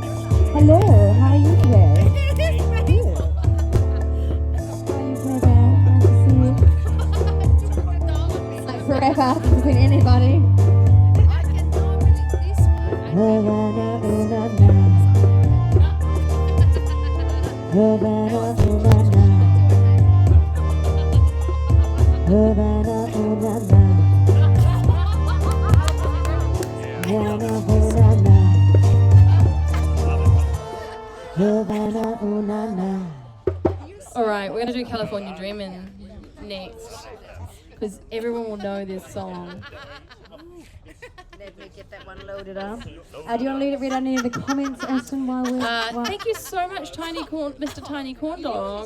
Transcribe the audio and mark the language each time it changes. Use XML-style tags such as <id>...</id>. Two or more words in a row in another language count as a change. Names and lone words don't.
<en>Hello, how are you today? Good. How are you, Playboy? Nice to see you. Like forever, hasn't seen anybody. Havana, ooh na na. Havana, ooh na na. Havana, ooh na na. Havana, ooh na na. Havana, ooh na na. All right, we're gonna do California Dreamin' next because everyone will know this song. Let me get that one loaded up. Do you want to read any of the comments, Aston, while we're... Thank you so much, Mr. Tiny Corn Dog.</en>